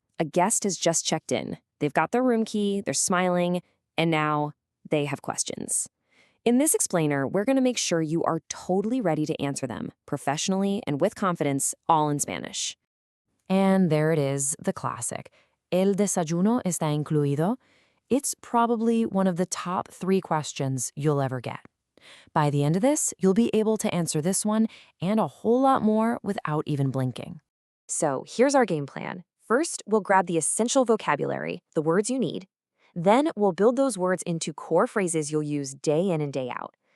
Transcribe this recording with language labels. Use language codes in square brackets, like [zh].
[en] A guest has just checked in. They've got their room key, they're smiling, and now they have questions. In this explainer, we're going to make sure you are totally ready to answer them, professionally and with confidence, all in Spanish. And there it is, the classic. [es] ¿El desayuno está incluido? [en] It's probably one of the top 3 questions you'll ever get. By the end of this, you'll be able to answer this one and a whole lot more without even blinking. So here's our game plan. First, we'll grab the essential vocabulary, the words you need. Then we'll build those words into core phrases you'll use day in and day out.